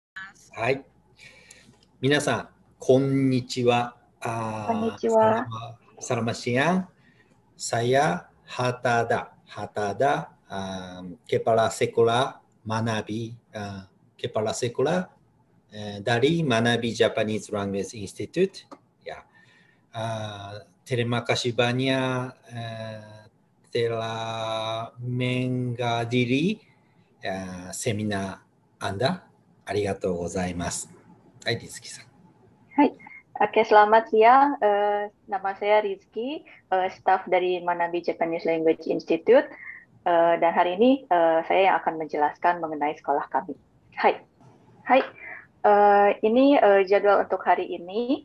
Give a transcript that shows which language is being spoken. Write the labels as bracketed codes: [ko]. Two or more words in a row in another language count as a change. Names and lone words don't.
[ja] はい。皆さん、こんにちは。 [id] Selamat siang. Saya Hatada. Kepala Sekolah Manabi. Kepala Sekolah dari Manabi Japanese Language Institute. Ya. Terima kasih banyak telah menghadiri seminar Anda. [ja] ありがとうございます。はい、Rizkyさん。 [id] はい。Oke, selamat siang. Nama saya Rizky, staf dari Manabi Japanese Language Institute. Dan hari ini saya yang akan menjelaskan mengenai sekolah kami. Hai. Hai. Ini jadwal untuk hari ini.